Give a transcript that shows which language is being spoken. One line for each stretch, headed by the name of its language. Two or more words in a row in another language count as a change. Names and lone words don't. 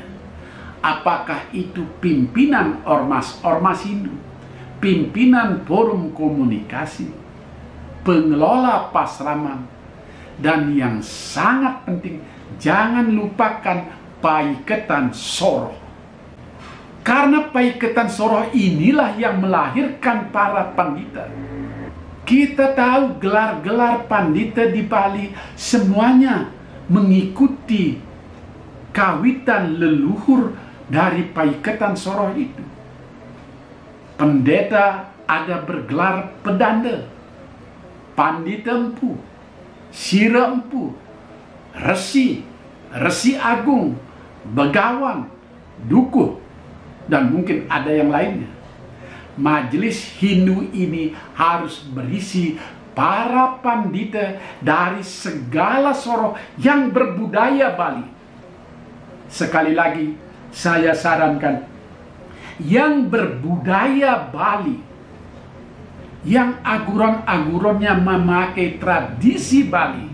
Indonesian: Apakah itu pimpinan ormas-ormas Hindu, pimpinan forum komunikasi, pengelola pasraman, dan yang sangat penting, jangan lupakan Paiketan Soroh. Karena Paiketan Soroh inilah yang melahirkan para pandita. Kita tahu gelar-gelar pandita di Bali semuanya mengikuti kawitan leluhur dari Paiketan Soroh itu. Pendeta ada bergelar pedanda, pandita empu, sira empu, resi, resi agung, begawan, dukuh, dan mungkin ada yang lainnya. Majelis Hindu ini harus berisi para pandita dari segala soroh yang berbudaya Bali. Sekali lagi, saya sarankan yang berbudaya Bali, yang aguran-agurannya memakai tradisi Bali.